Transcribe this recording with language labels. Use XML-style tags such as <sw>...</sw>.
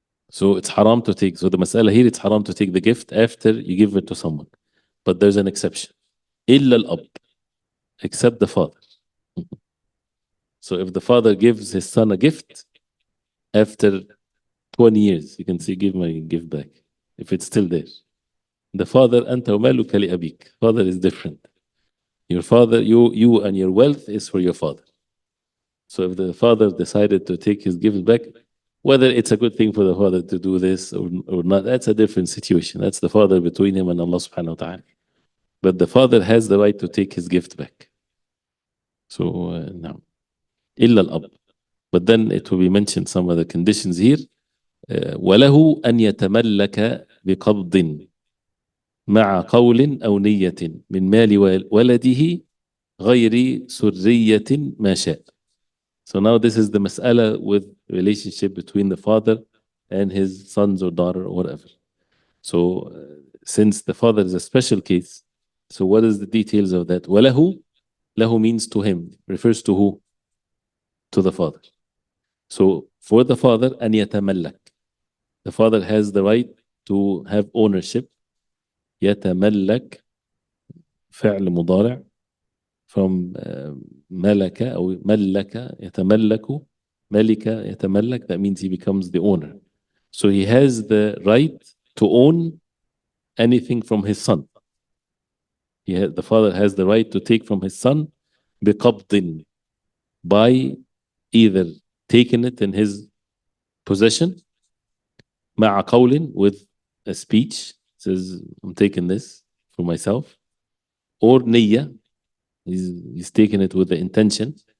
<en>So it's haram to take. So the mas'ala here, it's haram to take the gift after you give it to someone. But there's an exception.</en> <ar>إِلَّا الْأَبْ,</ar> <en>except the father. So if the father gives his son a gift, after 20 years, you can say, give my gift back, if it's still there. The father,</en> <ar>أَنْتَ وَمَالُكَ لِأَبِيكَ.</ar> <en>Father is different. Your father, you and your wealth is for your father. So if the father decided to take his gift back, whether it's a good thing for the father to do this or not, that's a different situation. That's the father between him and Allah subhanahu wa ta'ala. But the father has the right to take his gift back. So, now,</en> <ar>إِلَّا الْأَبْ.</ar> <en>But then it will be mentioned some of the conditions here.</en> <ar>وَلَهُ أَنْ يَتَمَلَّكَ بِقَبْضٍ مع قول أو نية من مال ولده غير سرية ما شاء.</ar> <en>So now this is the mas'ala with relationship between the father and his sons or daughter or whatever. So since the father is a special case, so what is the details of that? وَلَهُ, lahu means to him, refers to who? To the father. So for the father,</en> <ar>أن يتملك.</ar> <en>The father has the right to have ownership.</en> <ar>يتملك فعل مضارع from ملك أو ملك يتملك ملك يتملك,</ar> <en>that means he becomes the owner. So he has the right to own anything from his son. The father has the right to take from his son بقبض, by either taking it in his possession</en> <ar>مع قول</ar> <en>with a speech says I'm taking this for myself, or نية, he's taking it with the intention.</en>